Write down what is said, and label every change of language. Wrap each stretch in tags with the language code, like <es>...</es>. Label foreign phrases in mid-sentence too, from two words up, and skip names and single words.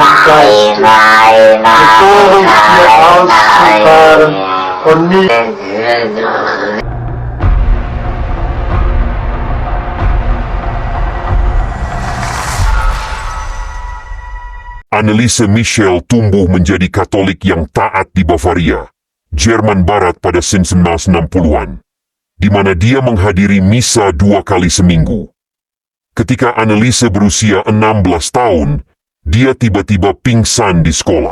<de>Nein, nein, Bevor nein, uns hier auszufahren und nicht nein.</de> <id>Anneliese Michel tumbuh menjadi Katolik yang taat di Bavaria, Jerman Barat pada 1960-an, di mana dia menghadiri misa 2 kali seminggu. Ketika Anneliese berusia 16 tahun, dia tiba-tiba pingsan di sekolah.</id>